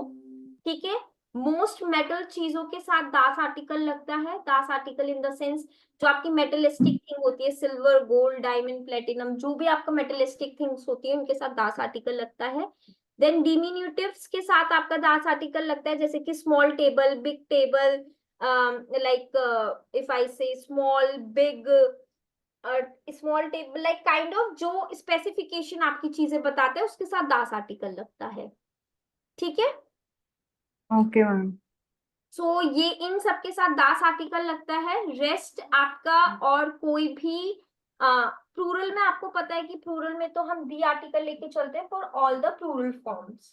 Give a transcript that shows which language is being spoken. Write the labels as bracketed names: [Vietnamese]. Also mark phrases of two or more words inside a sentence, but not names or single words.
[Hindi] ठीक है, [English] most metal [Hindi] चीजों के साथ दास आर्टिकल लगता है, दास आर्टिकल [English] in the sense [Hindi] जो आपकी [English] metallistic thing [Hindi] होती है, [English] silver, gold, diamond, platinum, [Hindi] जो भी आपका [English] metallistic things [Hindi] होती है उनके साथ दास आर्टिकल लगता है। [English] then diminutives [Hindi] के साथ आपका दास आर्टिकल लगता है, जैसे कि [English] small table, big table, like if I say small, big, small table, like kind of [Hindi] जो स्पेसिफिकेशन आपकी चीजें बताते हैं उसके साथ दास आर्टिकल लगता है। ठीक है, [English] okay ma'am. [Hindi] सो ये इन सब के साथ दास आर्टिकल लगता है। रेस्ट आपका और कोई भी प्लूरल में आपको पता है कि प्लूरल में तो हम दी आर्टिकल लेके चलते हैं [English] for all the plural forms,